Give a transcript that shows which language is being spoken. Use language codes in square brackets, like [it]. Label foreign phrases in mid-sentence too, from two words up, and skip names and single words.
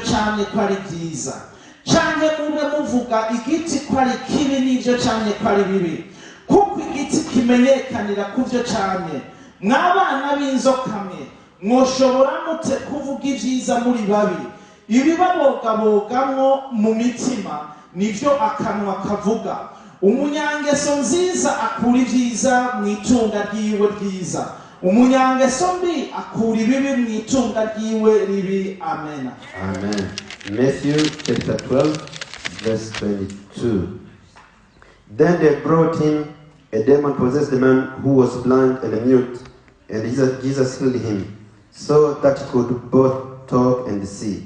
[rn] camye ko ari byiza canke mube muvuga igiti ko ari kibi n'ivyo camye ko ari bibi kuko igiti kimenyekanira kuvyo camye mwabana b'inzoka mwe mwoshobora mute kuvuga ivyiza muri babi ibibabogabogamwo mu mitima nivyo akanwa kavuga umunyangeso nziza akura ivyiza mwitunga ryiwe ryiza umunyangeso mbi akura ibibi mwitunga ryiwe ribi. Amen. [en] Amen. Matthew chapter 12 verse 22. Then they brought him a demon-possessed man who was blind and mute, and Jesus healed him, so that he could both talk and see.